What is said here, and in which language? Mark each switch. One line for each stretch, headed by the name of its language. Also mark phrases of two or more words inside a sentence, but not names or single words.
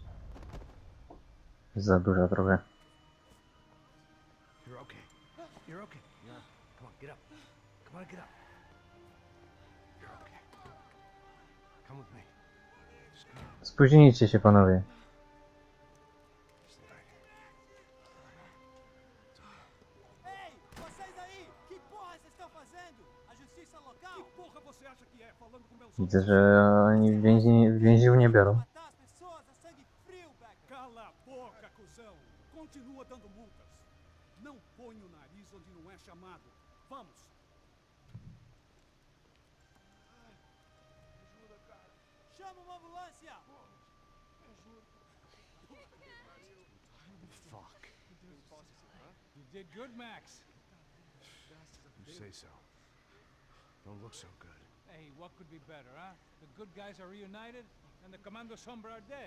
Polish: Jest za duża trochę.
English: You're okay. You're okay. Yeah. Come on, get up. Come on, get up. You're okay. Come with me. Just come on.
Polish: Spóźnijcie się panowie.
Portuguese: Ei, vocês aí! Que porra vocês estão fazendo? A justiça local? Que porra você acha que é falando com meus
Polish: Widzę, że oni w więźniów nie biorą.
Portuguese: Matar as pessoas a sangue frio, Becker! Cala a boca, cuzão! Continua dando multas. Não põe o nariz onde não é chamado. Vamos! Chama uma ambulância!
English: Fuck. You did good, Max. You say so. Don't look so good. Hey, what could be better, huh? The good guys are reunited, and the Commando Sombra are dead.